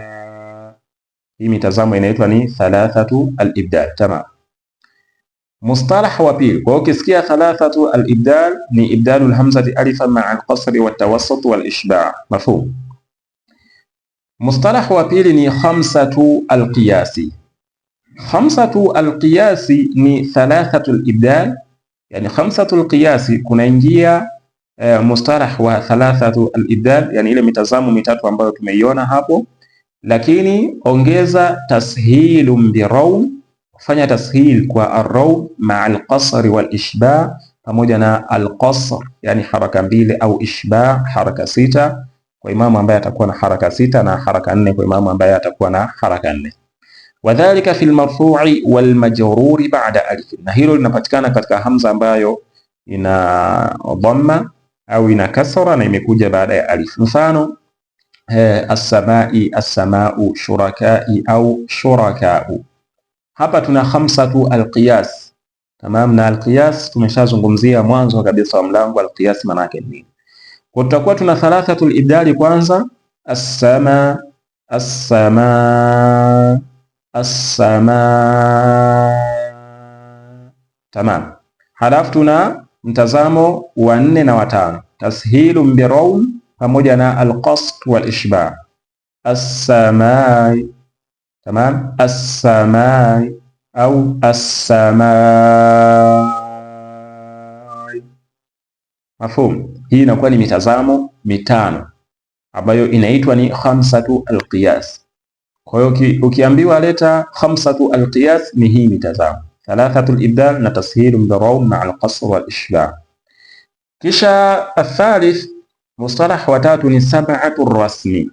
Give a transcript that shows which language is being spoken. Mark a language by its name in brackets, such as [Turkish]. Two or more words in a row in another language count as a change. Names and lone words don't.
[Swahili] Hii mitazamo inaitwa ni [Arabic] ثلاثة الإبدال. [Swahili] Tamam. Mustalah wa pili, kwa hiyo ukisikia [Arabic] ثلاثة الإبدال ni إبدال الهمزة ألفا مع القصر والتوسط والإشباع'. [Swahili] Mafhum? Mustalah wa pili ni [Arabic] خمسة القياس. خمسة القياس [Swahili] ni [Arabic] ثلاثة الإبدال, [Swahili] yani [Arabic] خمسة القياس [Swahili] kunaingia mustalah wa [Arabic] ثلاثة الإبدال, [Swahili] yani ile mitazamo mitatu ambayo tumeiona hapo, lakini ongeza [Arabic] تسهيل بالروم, [Swahili] kufanya tashil kwa [Arabic] الروم مع القصر والإشباع, [Swahili] pamoja na alqasr yani haraka mbili au ishba haraka sita kwa imamu ambaye atakuwa na haraka sita, na haraka nne kwa imamu ambaye atakuwa na haraka nne. [Arabic] وكذلك في المرفوع والمجرور بعد ألف, [Swahili] na hilo linapatikana katika hamza ambayo ina dhamma au ina kasra na imekuja baada ya alif. Mfano as-samai, [Arabic] السماء شركاء au shurakau. [Swahili] Hapa tuna [Arabic] خمسة القياس. [Swahili] Tamam, na alqiyas tumeshazungumzia mwanzo kabisa wa mlango. Alqiyas maana yake nini? Kwa tutakuwa tuna [Arabic] ثلاثة الإبدال kwanza السماء السماء السماء, as-sama. [Swahili] Tamam, halafu tuna mtazamo wa 4 na wa 5, [Arabic] تسهيل بالروم [Swahili] pamoja na [Arabic] القصد والإشباع. السماء تمام السماء au السماء. [Swahili] Mafhum? Hii inakuwa ni mitazamo mitano ambayo inaitwa ni [Arabic] خمسة القياس. [Swahili] Kwa hiyo ukiambiwa leta [Arabic] خمسة القياس [Swahili] ni hii mitazamo, [Arabic] ثلاثة الإبدال [Swahili] na [Arabic] تسهيل بالروم مع القصر والإشباع. [Swahili] Kisha athalith, mustalah wa tatu ni [Arabic] سبعة رسم.